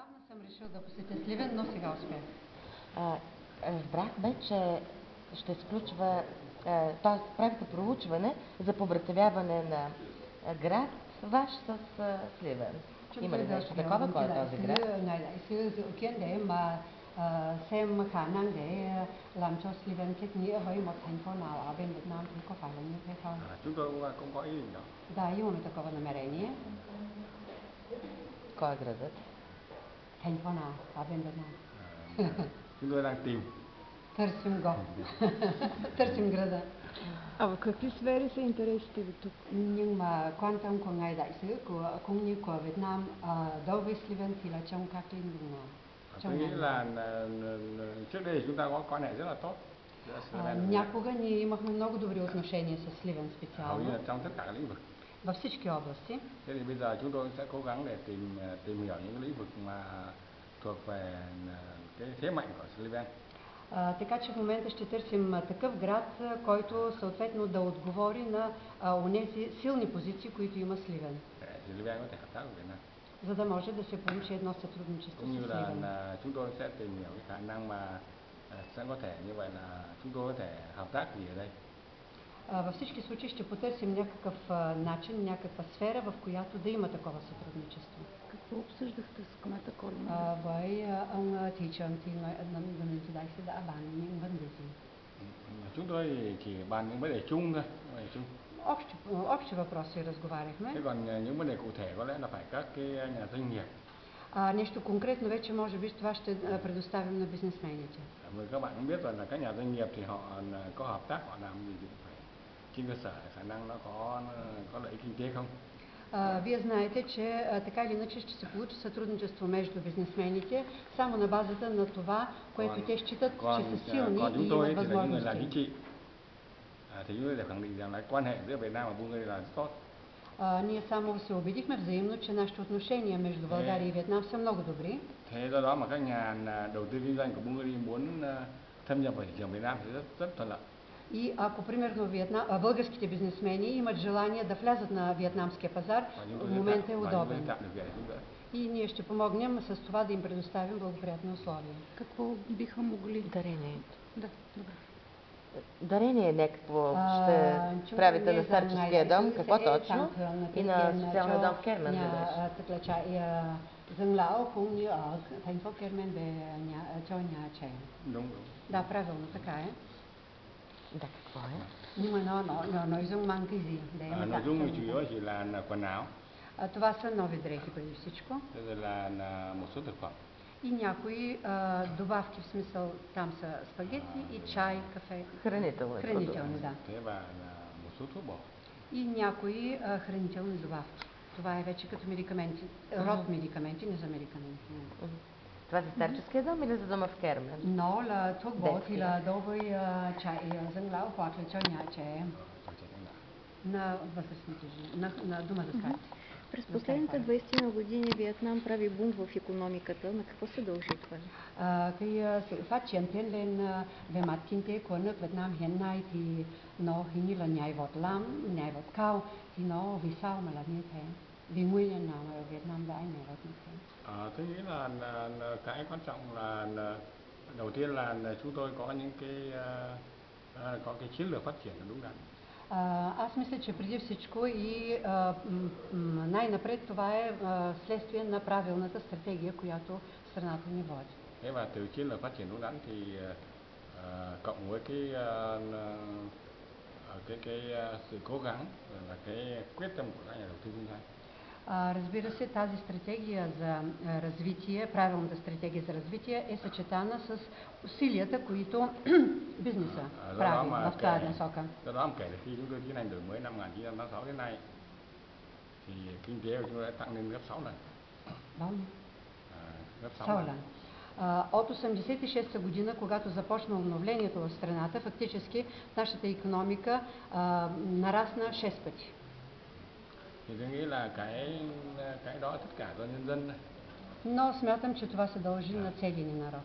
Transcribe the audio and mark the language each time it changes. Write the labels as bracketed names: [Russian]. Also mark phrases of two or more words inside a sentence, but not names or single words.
[Bulgarian] съм решил да посетя Сливен, но сега успях. Разбрахме, че ще сключва, т.е. правите проучване за повратяване на град ваш с Сливен. Има ли нещо такова? Кой е този град? [Vietnamese] Ngày đại sứ dự kiến để mà xem khả năng để làm cho Sliven kết nghĩa với một thành phố nào ở bên Việt Nam thì có phải là như thế không? Chúng tôi cũng có ý định đó. [Bulgarian] Да, имаме такова намерение. Кой е градът? [Vietnamese] Thành phố nào ở bên Việt Nam? Chúng tôi đang tìm. [Bulgarian] Търсим го. Търсим града. А в какви сфери са интересите ви тук? [Vietnamese] Nhưng mà quan tâm của ngài đại sứ cũng như của Việt Nam đối với Sliven thì là trong các lĩnh vực nào? Tôi nghĩ là trước đây chúng ta có quan hệ rất là tốt. [Bulgarian] Някога ние имахме много добри отношения с Сливен [Vietnamese] Hầu [Bulgarian] специално. [Vietnamese] như là trong tất cả các lĩnh vực. [Bulgarian] Във всички области. [Vietnamese] Thế thì bây giờ chúng tôi sẽ cố gắng để tìm hiểu những lĩnh vực mà thuộc về cái thế mạnh của Sliven. [Bulgarian] Така че в момента ще търсим такъв град, който съответно да отговори на онези силни позиции, които има Сливен. [Vietnamese] Sliven có thể hợp tác với Việt Nam. [Bulgarian] За да може да се получи едно сътрудничество с [Vietnamese] Cũng như [Bulgarian] Сливен. [Vietnamese] là chúng tôi sẽ tìm hiểu cái khả năng mà sẽ có thể như vậy là chúng tôi có thể hợp tác gì ở đây. [Bulgarian] Във всички случаи ще потърсим някакъв начин, някаква сфера, в която да има такова сътрудничество. Какво обсъждахте с кмета Колин? [Vietnamese] Với ông thị trưởng thì mình đại sứ đã bàn những vấn đề gì? Chúng tôi chỉ bàn những vấn đề chung thôi. [Bulgarian] Общи въпроси разговаряхме. [Vietnamese] Thế còn những vấn đề cụ thể có lẽ là phải các cái nhà doanh nghiệp. [Bulgarian] Нещо конкретно вече може би това ще предоставим на бизнесмените. [Vietnamese] Bởi các bạn cũng biết rồi là các nhà doanh nghiệp thì họ có hợp tác, họ làm gì cũng phải trên cơ sở khả năng nó có lợi ích kinh tế không. [Bulgarian] Вие знаете, че така или иначе ще се получи сътрудничество между бизнесмените само на базата на това, което те считат, че са силни и имат възможности. [Vietnamese] Thì chúng tôi để khẳng định rằng là quan hệ giữa Việt Nam và Bulgaria là rất tốt. [Bulgarian] Ние само се убедихме взаимно, че нашите отношения между България и Виетнам са много добри. [Vietnamese] Thế do đó mà các nhà đầu tư kinh doanh của Bulgaria muốn thâm nhập vào thị trường Việt Nam thì rất thuận lợi. [Bulgarian] И ако примерно българските бизнесмени имат желание да влязат на виетнамския пазар, в момента е удобен. И ние ще помогнем с това да им предоставим благоприятни условия. Какво биха могли? Дарението. Да, добре. Дарение някакво ще правите на старческия дом, какво точно? И на социалния дом в Кермен ли беше? [Vietnamese] Dân lão cũng như ở thành phố Kermen về cho nhà trẻ. Đúng. [Bulgarian] Да, правилно, така е. Да, какво е? [Vietnamese] Nhưng mà nội dung mang cái gì? Nội dung chủ yếu chỉ là quần áo. [Bulgarian] Това са нови дрехи преди всичко. [Vietnamese] Rồi là một số thực phẩm. [Bulgarian] И някои добавки, в смисъл там са спагети и чай, кафе. Хранителни, да. [Vietnamese] Thế và một số thuốc bổ. [Bulgarian] И някои хранителни добавки. Това е вече като медикаменти, род медикаменти, не за медикаменти. Това за старческия дом или за дома в Кермен? [Vietnamese] Nó là thuốc bổ thì là đối với trại dân lão hoặc là cho nhà trẻ em. [Bulgarian] На възрастните жени, на дома за старци. През последните 20 години Виетнам прави бум в икономиката. На какво се дължи това? [Vietnamese] Cái sự phát triển tiến lên về mặt kinh tế của nước Việt Nam hiện nay thì nó hình như là nhảy vọt lắm, nhảy vọt cao. Thì nó vì sao mà là như thế? Vì nguyên nhân nào mà Việt Nam đã nhảy vọt như thế? Tôi nghĩ là cái quan trọng là đầu tiên là chúng tôi có những cái chiến lược phát triển đúng đắn. [Bulgarian] Аз мисля, че преди всичко и най-напред това е следствие на правилната стратегия, която страната ни води. [Vietnamese] Thế và từ chiến lược phát triển đúng đắn thì cộng với cái sự cố gắng và cái quyết tâm của các nhà đầu tư kinh doanh. [Bulgarian] Разбира се, тази стратегия за развитие, правилната стратегия за развитие е съчетана с усилията, които бизнеса прави в тази насока. [Vietnamese] Do đó mà kể từ khi chúng tôi tiến hành đổi mới năm 1986 đến nay thì kinh tế của chúng tôi đã tăng lên gấp 6 lần. Gấp 6 lần. [Bulgarian] От 86-та година, когато започна обновлението в страната, фактически нашата икономика нарасна 6 пъти. [Vietnamese] Thì tôi nghĩ là cái đó tất cả do nhân dân. [Bulgarian] Но смятам, че това се дължи на целия ни народ.